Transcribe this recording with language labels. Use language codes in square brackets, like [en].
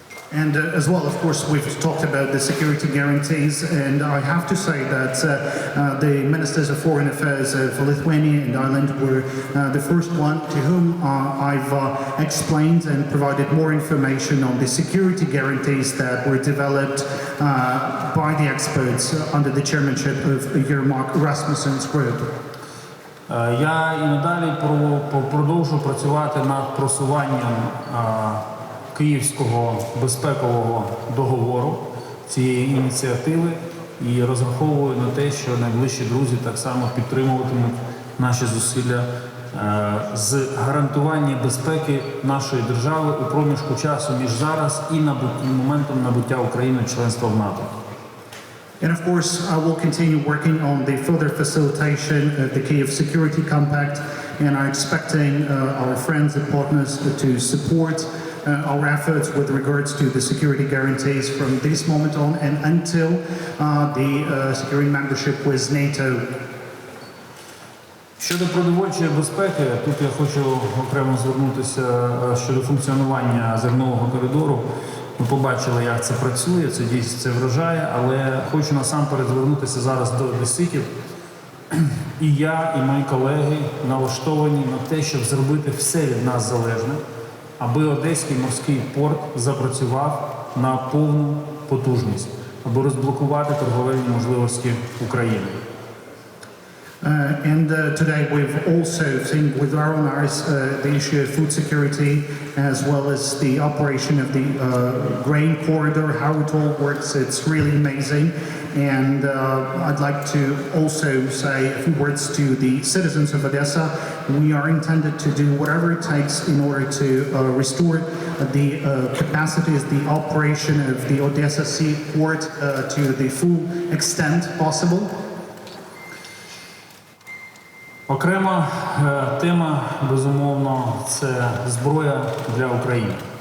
[en] And as well, of course, we've talked about the security guarantees, and I have to say that the Ministers of Foreign Affairs of Lithuania and Ireland were the first one to whom I've explained and provided more information on the security guarantees that were developed by the experts under the chairmanship of Yermak Rasmussen's group. [uk] Я і надалі продовжу працювати над просуванням Київського безпекового договору, цієї ініціативи, і розраховую на те, що найближчі друзі так само підтримуватимуть наші зусилля з гарантування безпеки нашої держави у проміжку часу між зараз і моментом набуття України членства в НАТО. [en] And of course, I will continue working on the further facilitation of the Kyiv Security Compact, and I'm expecting our friends and partners to support our efforts with regards to the security guarantees from this moment on and until the securing membership with NATO. [uk] Щодо продовольчої безпеки, тут я хочу окремо звернутися щодо функціонування зернового коридору. Ми побачили, як це працює, це дійсно це вражає, але хочу насамперед звернутися зараз до одеситів. І я, і мої колеги налаштовані на те, щоб зробити все від нас залежне, аби Одеський морський порт запрацював на повну потужність, аби розблокувати торговельні можливості України. [en] Today we've also seen with our own eyes the issue of food security, as well as the operation of the grain corridor, how it all works. It's really amazing. And I'd like to also say a few words to the citizens of Odessa. We are intended to do whatever it takes in order to restore the capacities, the operation of the Odessa seaport to the full extent possible. [uk] Окрема тема, безумовно, це зброя для України.